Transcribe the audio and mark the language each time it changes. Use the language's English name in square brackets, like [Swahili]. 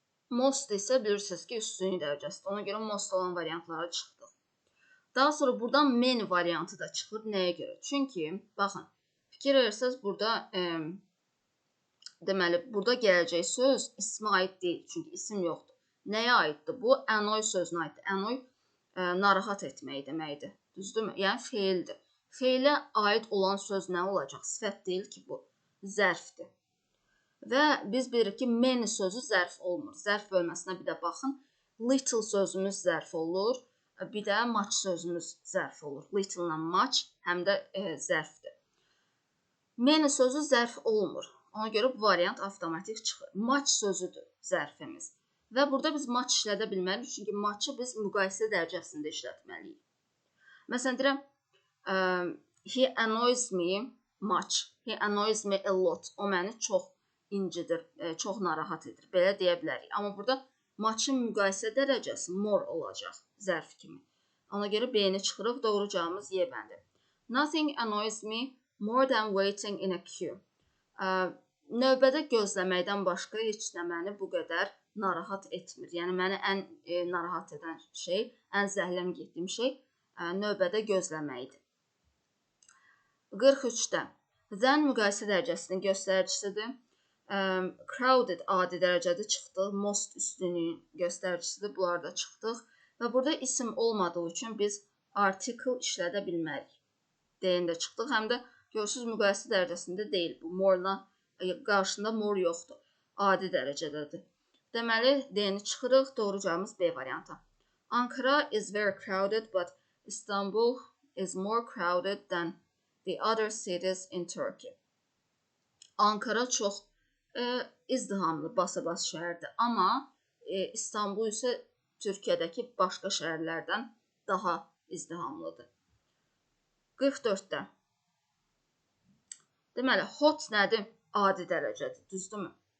[Azerbaijani] Most isə bilirsiniz ki, üstünlük dərəcəsidir. Ona görə most olan variantlara çıxdıq. Daha sonra buradan many variantı da çıxır. Nəyə görə? Çünki, baxın, fikir verirsiniz, burada deməli, burada gələcək söz ismə aid deyil. Çünki isim yoxdur. Nəyə aiddir? Bu, annoy sözünə aiddir. Annoy narahat etmək deməkdir. Düzdürmü? Yəni, feildir. Feilə aid olan söz nə olacaq? Sifət deyil ki, bu. Zərfdir. Və biz bilirik ki, many sözü zərf olmur. Zərf bölməsinə bir də baxın. Little sözümüz zərf olur. Bir də much sözümüz zərf olur. Little ilə much həm də zərfdir. Many sözü zərf olmur. Ona görə bu variant avtomatik çıxır. Much sözüdür zərfimiz. Və burada biz much işlədə bilməliyik. Çünki much'ı biz müqayisə dərəcəsində işlətməliyik. Məsələn, deyirəm, [English] he annoys me much. He annoys me a lot. [Azerbaijani] O məni çox incidir, çox narahat edir. Belə deyə bilərik. Amma burada much'ın müqayisə dərəcəsi more olacaq zərf kimi. Ona görə B-ni çıxırıq. Doğru cavabımız Y bəndi. [English] Nothing annoys me more than waiting in a queue. [Azerbaijani] Növbədə gözləməkdən başqa heç nə məni bu qədər narahat etmir. Yəni, məni ən narahat edən şey, ən zəhləm getdiyim şey növbədə gözləməkdir. 43-də. Then müqayisə dərəcəsinin göstəricisidir. Crowded adi dərəcədə çıxdıq. Most üstünlüyün göstəricisidir. Bunlar da çıxdıq. Və burada isim olmadığı üçün biz article işlədə bilmərik. D-ni də çıxdıq. Həm də görürsünüz, müqayisə dərəcəsində deyil. Bu more-la qarşında more yoxdur. Adi dərəcədədir. Deməli, D-ni çıxırıq. Doğru cavabımız B variantı. [English] Ankara is very crowded, but Istanbul is more crowded than the other cities in Turkey. [Azerbaijani] Ankara çox izdihamlı, basa-bas şəhərdir. Amma İstanbul isə Türkiyədəki başqa şəhərlərdən daha izdihamlıdır. 44-də. Deməli, hot nədir? Adi dərəcədir, düzdürmü?